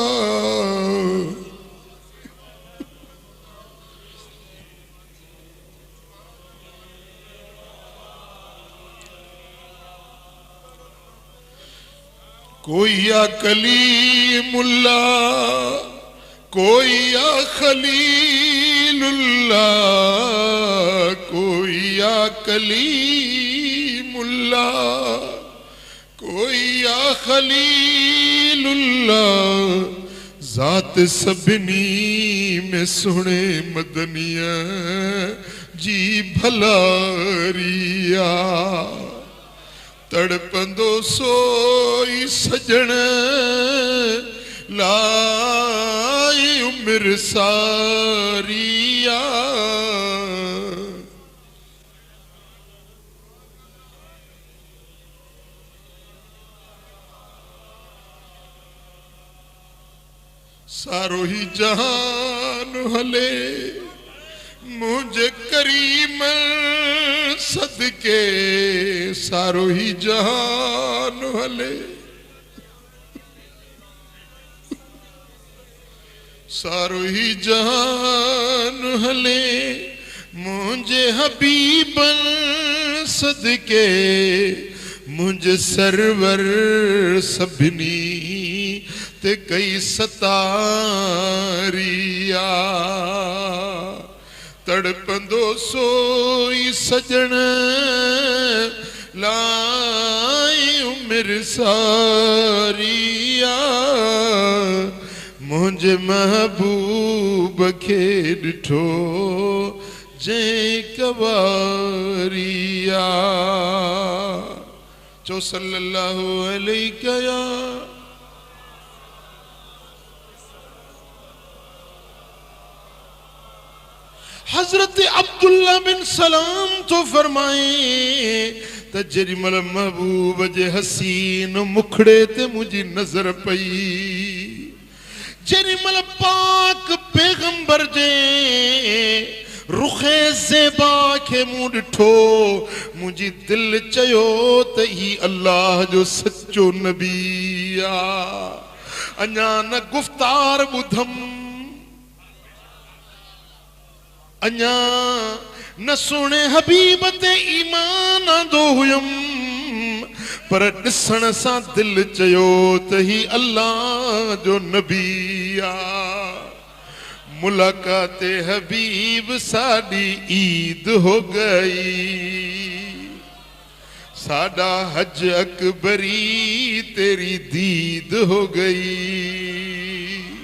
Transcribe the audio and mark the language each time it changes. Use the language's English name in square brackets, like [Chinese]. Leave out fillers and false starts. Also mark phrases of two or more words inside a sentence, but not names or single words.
[Sindhi] कोई या कलीमुल्ला कोई या खलीलुल्ला कोई या कलीमुल्ला कोई या खलीलुल्ला जात सभिनी में सुने मदनिया जी भलारिया। तड़पंदो सोई सजन लाई उम्र सारिया। सारो ही जहान हले मुझे करीम सदके, सारो ही जहान हले सारो ही जहान हले मुझे हबीबन सदके, मुझे सरवर सभिनी ते कई सतारिया। तड़पंदो सोई सजन लाई उम्र सारिया। मुझे महबूब के डिठो जे कवारिया। चो [Arabic] صلى الله عليه [Sindhi] या हजरत अब्दुल्ला बिन सलाम तो फरमाए त जेडी मल महबूब जे हसीन मुखड़े ते मुझी नजर पई, जेडी मल पाक पैगंबर जे रुखे ज़ेबा के मुंह ॾिठो मुझी दिल चयो त ही अल्लाह जो सच्चो नबी आ। अञा न गुफ्तार ॿुधम, अञा न सुने हबीब ते ईमान आंदो हुयम, पर ॾिसण सां दिल चयो त ही अल्लाह जो नबी आ। [Punjabi] मुलाकात हबीब साडी ईद हो गई, साडा हज अकबरी तेरी दीद हो गई।